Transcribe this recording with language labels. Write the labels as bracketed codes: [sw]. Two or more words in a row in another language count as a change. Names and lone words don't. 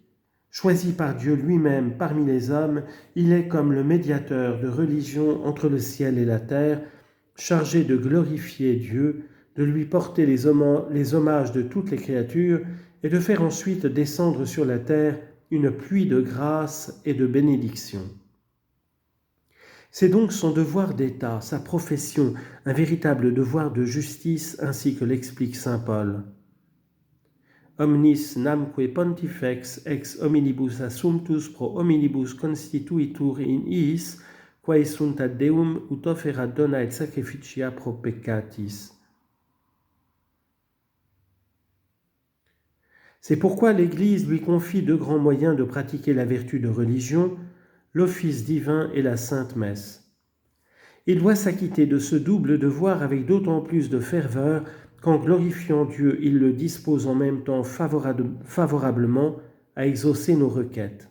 [fr] Choisi par Dieu lui-même parmi les hommes, il est comme le médiateur de religion entre le ciel et la terre, chargé de glorifier Dieu, de lui porter les hommages de toutes les créatures et de faire ensuite descendre sur la terre une pluie de grâce et de bénédiction. C'est donc son devoir d'État, sa profession, un véritable devoir de justice, ainsi que l'explique saint Paul. [la] Omnis namque pontifex ex hominibus assumptus pro hominibus constituitur in iis, quae sunt ad Deum ut offerat dona et sacrificia pro peccatis. [fr] C'est pourquoi l'Église lui confie deux grands moyens de pratiquer la vertu de religion, l'office divin et la sainte messe. Il doit s'acquitter de ce double devoir avec d'autant plus de ferveur qu'en glorifiant Dieu, il le dispose en même temps favorablement à exaucer nos requêtes.